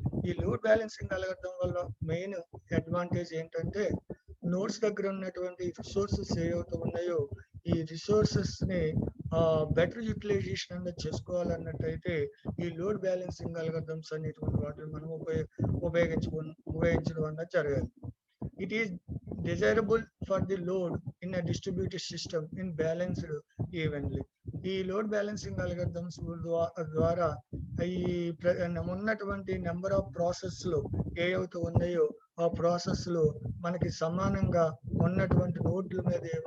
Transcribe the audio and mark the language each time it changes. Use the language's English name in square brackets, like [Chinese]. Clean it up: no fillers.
[Telugu] ఈ load balancing algorithm వల్ల main advantage ఏంటంటే నోడ్స్ దగ్గర ఉన్నటువంటి రిసోర్సెస్ ఏవైతే ఉన్నాయో ఈ రిసోర్సెస్ ని బెటర్ యూటిలైజేషన్ అనేది చేసుకోవాలన్నట్టయితే ఈ లోడ్ బ్యాలెన్సింగ్ అల్గోరిథమ్స్ అనేటువంటి వాటిని మనం ఉపయోగించడం అన్నది జరగాలి. [English] It is desirable for the load in a distributed system in balanced evenly. [Telugu] ఈ లోడ్ బ్యాలెన్సింగ్ అల్గోరిథమ్స్ ద్వారా ఈ ఉన్నటువంటి నెంబర్ ఆఫ్ ప్రాసెస్లు ఏవైతే ఉన్నాయో ఆ ప్రాసెస్లు మనకి సమానంగా ఉన్నటువంటి నోడ్ల మీద